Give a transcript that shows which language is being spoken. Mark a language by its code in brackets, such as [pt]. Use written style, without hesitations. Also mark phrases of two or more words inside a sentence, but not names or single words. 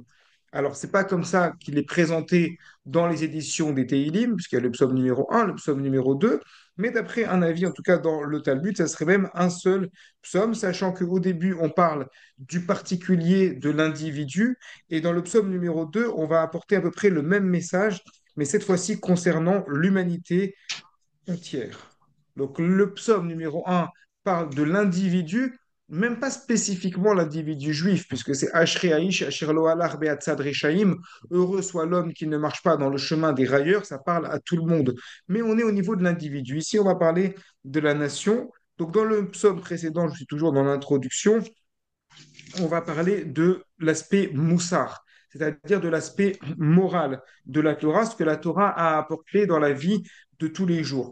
[fr] Alors, c'est pas comme ça qu'il est présenté dans les éditions des Teilim, puisqu'il y a le psaume numéro un, le psaume numéro 2, mais d'après un avis, en tout cas dans le Talmud, ça serait même un seul psaume, sachant qu'au début, on parle du particulier, de l'individu, et dans le psaume numéro 2, on va apporter à peu près le même message, mais cette fois-ci concernant l'humanité entière. Donc le psaume numéro un parle de l'individu, même pas spécifiquement l'individu juif, puisque c'est [he] אשרי האיש, אשר לא הלך בעצת רשעים, [fr] heureux soit l'homme qui ne marche pas dans le chemin des railleurs, ça parle à tout le monde. Mais on est au niveau de l'individu. Ici, on va parler de la nation. Donc dans le psaume précédent, je suis toujours dans l'introduction, on va parler de l'aspect moussard, c'est-à-dire de l'aspect moral de la Torah, ce que la Torah a apporté dans la vie de tous les jours.